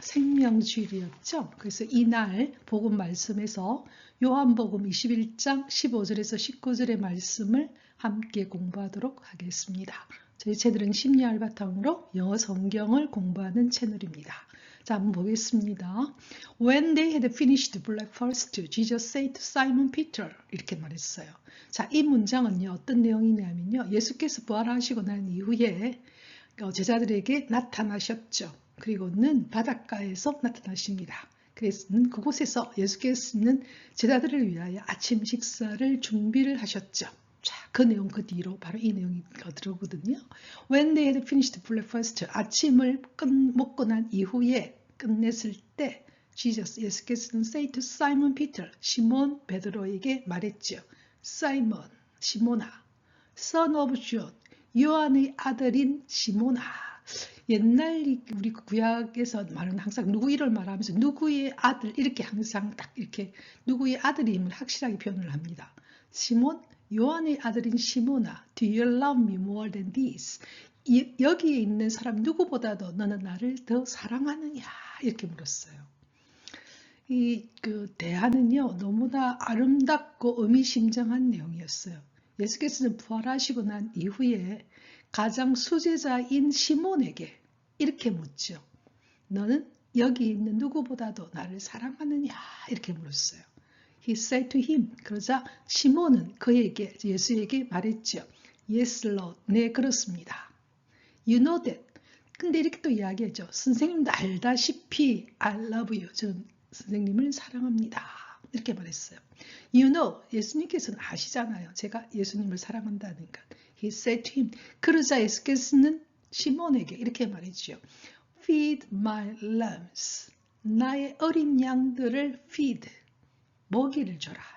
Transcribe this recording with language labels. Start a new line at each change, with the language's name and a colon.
Korean: 생명주일이었죠. 그래서 이날 복음 말씀에서 요한복음 21장 15절에서 19절의 말씀을 함께 공부하도록 하겠습니다. 저희 채널은 심리알 바탕으로 영어 성경을 공부하는 채널입니다. 자, 한번 보겠습니다.
English: When they had finished breakfast, Jesus said to Simon Peter
Korean: 이렇게 말했어요. 자, 이 문장은요 어떤 내용이냐면요 예수께서 부활하시고 난 이후에 제자들에게 나타나셨죠. 그리고는 바닷가에서 나타나십니다. 그래서 그곳에서 예수께서는 제자들을 위하여 아침 식사를 준비를 하셨죠. 자, 그 내용 그 뒤로 바로 이 내용이 들어오거든요.
English: When they had finished breakfast,
Korean: 아침을 먹고 난 이후에 끝냈을 때 예수께서는
English: say to Simon Peter,
Korean: 시몬 베드로에게 말했죠. Simon, 시몬아,
English: son of John,
Korean: 요한의 아들인 시몬아. 옛날 우리 구약에서 말은 항상 누구 이를 말하면서 누구의 아들 이렇게 항상 딱 이렇게 누구의 아들임을 확실하게 표현을 합니다. 시몬, 요한의 아들인 시몬아,
English: do you love me more than this?
Korean: 여기에 있는 사람 누구보다도 너는 나를 더 사랑하느냐? 이렇게 물었어요. 그 대화는요 너무나 아름답고 의미심장한 내용이었어요. 예수께서는 부활하시고 난 이후에 가장 수제자인 시몬에게 이렇게 묻죠. 너는 여기 있는 누구보다도 나를 사랑하느냐? 이렇게 물었어요.
English: He said to him.
Korean: 그러자 시몬은 그에게 예수에게 말했죠.
English: Yes, Lord.
Korean: 네, 그렇습니다.
English: You know that.
Korean: 근데 이렇게 또 이야기했죠. 선생님도 알다시피
English: I love you.
Korean: 저는 선생님을 사랑합니다. 이렇게 말했어요.
English: You know,
Korean: 예수님께서는 아시잖아요. 제가 예수님을 사랑한다는 것.
English: He said to him.
Korean: 그러자 예수께서는 시몬에게 이렇게 말했죠.
English: Feed my lambs.
Korean: 나의 어린 양들을 feed. 먹이를 줘라.